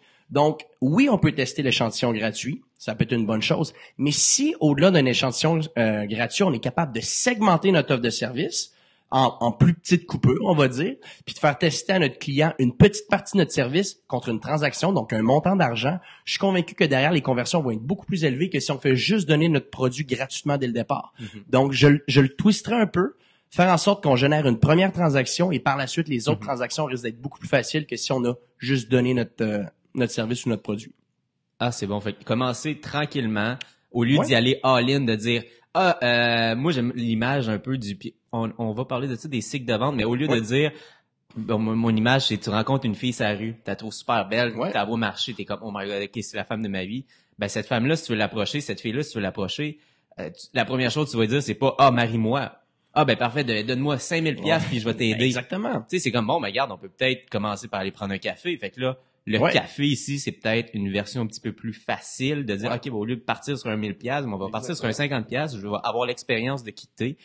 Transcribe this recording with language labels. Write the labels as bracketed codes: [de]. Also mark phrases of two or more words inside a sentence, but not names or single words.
[fr] Donc, oui, on peut tester l'échantillon gratuit, ça peut être une bonne chose, mais si au-delà d'un échantillon gratuit, on est capable de segmenter notre offre de service en plus petites coupures, on va dire, puis de faire tester à notre client une petite partie de notre service contre une transaction, donc un montant d'argent, je suis convaincu que derrière, les conversions vont être beaucoup plus élevées que si on fait juste donner notre produit gratuitement dès le départ. Donc, je le twisterai un peu, faire en sorte qu'on génère une première transaction et par la suite, les autres transactions risquent d'être beaucoup plus faciles que si on a juste donné notre service ou notre produit. Ah, c'est bon. Fait que commencer tranquillement, au lieu d'y aller all-in, de dire moi j'aime l'image un peu du on va parler de ça des cycles de vente, mais au lieu de dire mon image, c'est tu rencontres une fille sur la rue, t'as trouvé super belle, t'as beau marcher, t'es comme [en] oh my god, [fr] ok, c'est la femme de ma vie. Ben cette femme-là, si tu veux l'approcher, cette fille-là, si tu veux l'approcher, la première chose que tu vas dire, c'est pas marie-moi. Ah ben parfait, donne-moi 5000 $ puis je vais t'aider. Exactement. Tu sais, c'est comme bon, ben regarde, on peut peut-être commencer par aller prendre un café. Fait que là, le café ici, c'est peut-être une version un petit peu plus facile de dire, OK, ben, au lieu de partir sur un 1000 $, on va partir sur un 50 $, je vais avoir l'expérience de quitter.